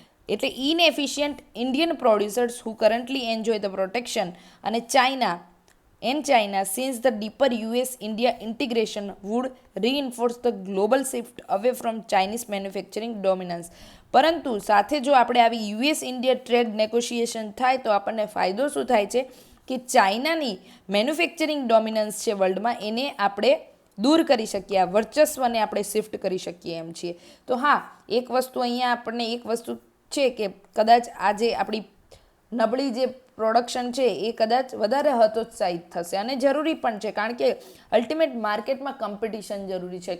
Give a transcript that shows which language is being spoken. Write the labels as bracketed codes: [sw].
[gu] એટલે [en] Inefficient Indian producers who currently enjoy the protection. [gu] અને [en] China since the deeper US-India integration would reinforce the global shift away from Chinese manufacturing dominance. [gu] પરંતુ સાથે જો આપણે આવી US India trade negotiation થાય તો આપણને ફાયદો શું થાય છે કે ચાઇનાની મેન્યુફેક્ચરિંગ ડોમિનન્સ છે વર્લ્ડમાં એને આપણે દૂર કરી શકીએ, આ વર્ચસ્વને આપણે શિફ્ટ કરી શકીએ એમ છીએ. તો હા, એક વસ્તુ અહીંયા આપણને એક વસ્તુ છે કે કદાચ આજે આપણી નબળી જે પ્રોડક્શન છે એ કદાચ વધારે હતોત્સાહિત થશે, અને જરૂરી પણ છે, કારણ કે અલ્ટિમેટ માર્કેટમાં કોમ્પિટિશન જરૂરી છે.